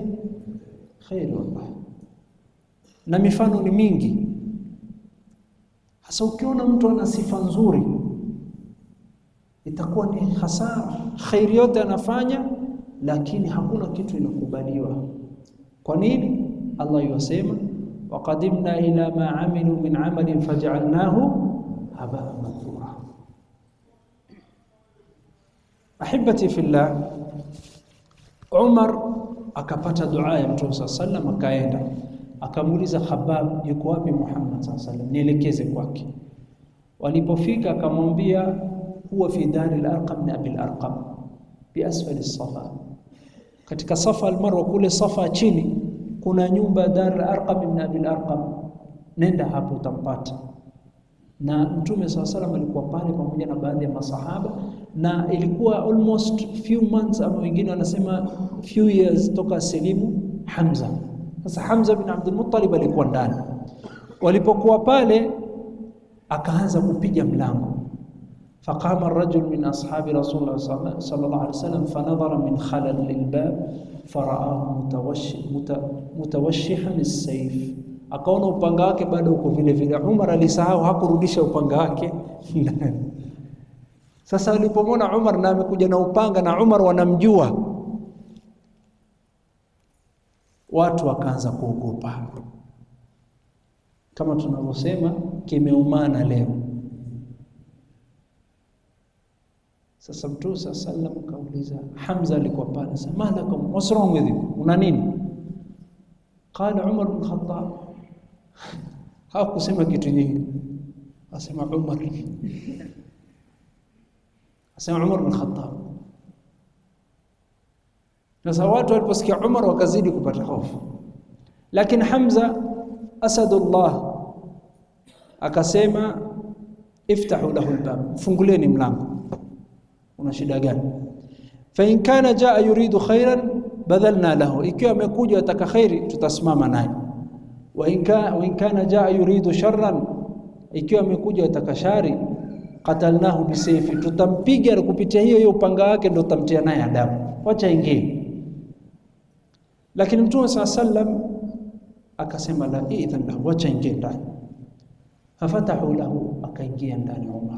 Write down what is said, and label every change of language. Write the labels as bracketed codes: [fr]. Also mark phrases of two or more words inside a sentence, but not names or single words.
[sw] Khairi wallahi. Na mifano ni mingi. Hasa ukiona mtu ana sifa nzuri, itakuwa ni hasara. Khairi yote anafanya, lakini hakuna kitu inakubaliwa. Kwa nini? Allah yasema [ar] وقدمنا إلى ما عملوا من عمل فجعلناه هباء منثورا. أحبتي في الله, [sw] Umar akapata dua ya Mtume sallallahu akaenda akamuuliza Khabbab, yuko wapi Muhammad sallallahu, nielekeze kwake. Walipofika akamwambia [ar] هو في دار الأرقم na أبي الأرقم بأسفل الصفا. [sw] Katika Safa al-Marwa kule Safa chini kuna nyumba Dar al-Arqam ibn Abi al-Arqam, nenda hapo utampata. Na Mtume sallallahu alikuwa pale pamoja na baadhi ya masahaba, na ilikuwa [en] almost few months [sw] ama wengine wanasema [en] few years [sw] toka silimu Hamza. Sasa Hamza bin Abdul Muttalib alikuwa ndani. Walipokuwa pale akaanza kupiga mlango. [ar] فقام الرجل من أصحاب رسول الله صلى الله عليه وسلم فنظر من خلل الباب فرآه متوشحا السيف. [sw] Akaona upanga wake bado uko vile vile. Umar alisahau, hakurudisha upanga wake. Sasa alipomwona Umar na amekuja na upanga na Umar wanamjua, watu wakaanza kuogopa. Kama tunavyosema kimeumana leo. Sasa Mtume sallallahu kauliza, Hamza alikuwa pale, sema malakum, [en] what's wrong with you? [sw] Una nini? [ar] قال عمر بن خطاب. [sw] Hakusema kitu nyingi, asema Umar. Asema Umar bin Khattab. Sasa watu waliposikia Umar wakazidi kupata hofu. Lakini Hamza asadullah akasema [ar] افتحوا له الباب, [sw] fungulieni mlango. Una shida gani? [ar] فإن كان جاء يريد خيرا بذلنا له, [sw] ikiwa amekuja ataka khairi tutasimama naye. [ar] وإن كان جاء يريد شرا, [sw] ikiwa amekuja ataka shari [ar] قتلناه بسيفه, [sw] tutampiga na kupitia hiyo upanga wake ndio tutamtia naye adabu. Wacha ingie. Lakini Mtume sallam akasema [ar] لا إذن له, [sw] wacha ingie ndani. [ar] ففتحوا له, [sw] akaingia ndani Umar.